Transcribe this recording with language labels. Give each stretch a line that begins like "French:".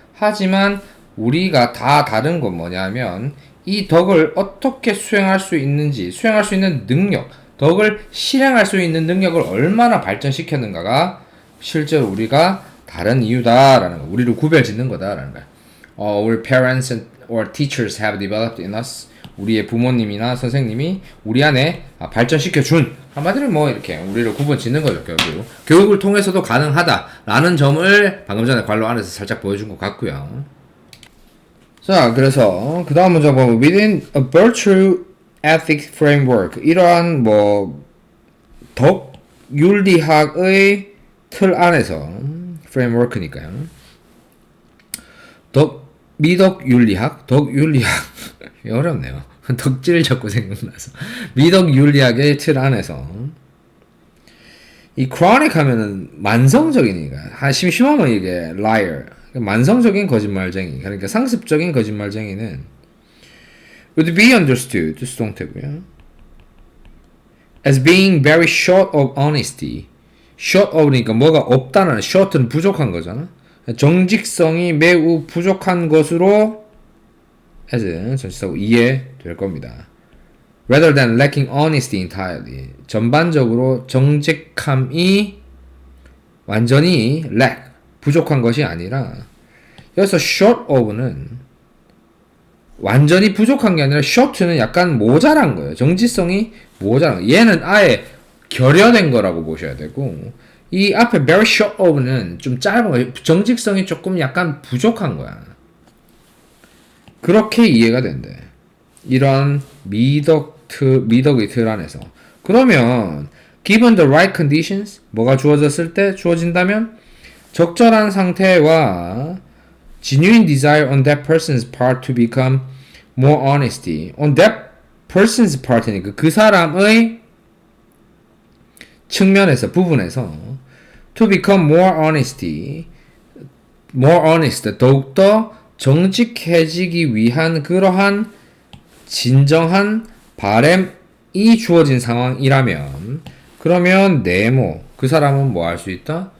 Korean: 하지만 우리가 다 다른 건 뭐냐면 이 덕을 어떻게 수행할 수 있는지, 수행할 수 있는 능력, 덕을 실행할 수 있는 능력을 얼마나 발전시켰는가가 실제로 우리가 다른 이유다라는 거, 우리를 구별짓는 거다라는 거야.
English: Our parents or teachers have developed in us.
Korean: 우리의 부모님이나 선생님이 우리 안에 발전시켜준, 한마디로 뭐 이렇게 우리를 구분짓는 거죠. 결국 교육을 통해서도 가능하다라는 점을 방금 전에 관로 안에서 살짝 보여준 것 같고요. 자, 그래서 그 다음 문장 보면
English: within a virtue ethic framework,
Korean: 이러한 뭐 덕 윤리학의 틀 안에서, framework니까요. 미덕 윤리학, 덕 윤리학 어렵네요. 덕질 자꾸 생각나서. 미덕 윤리학의 틀 안에서 이 chronic 하면은 만성적이니까, 심심하면 이게 liar, 만성적인 거짓말쟁이, 그러니까 상습적인 거짓말쟁이는
English: would be understood,
Korean: 수동태고요.
English: as being very short of honesty.
Korean: short of니까 뭐가 없다는, short는 부족한 거잖아. 정직성이 매우 부족한 것으로 as 전치사고 이해될 겁니다.
English: rather than lacking honesty entirely.
Korean: 전반적으로 정직함이 완전히 lack, 부족한 것이 아니라, 여기서 short of는 완전히 부족한 게 아니라 short는 약간 모자란 거예요. 정직성이 모자란 거예요. 얘는 아예 결여된 거라고 보셔야 되고, 이 앞에 very short of는 좀 짧은 거예요. 정직성이 조금 약간 부족한 거야. 그렇게 이해가 된대. 이런 미덕의 틀 안에서.
English: 그러면 given the right conditions,
Korean: 뭐가 주어졌을 때, 주어진다면 적절한 상태와
English: genuine desire on that person's part to become more honesty. on that person's part
Korean: 니까 그 사람의 측면에서, 부분에서
English: to become more honesty, more honest,
Korean: 더욱더 정직해지기 위한 그러한 진정한 바램이 주어진 상황이라면, 그러면 네모, 그 사람은 뭐 할 수 있다?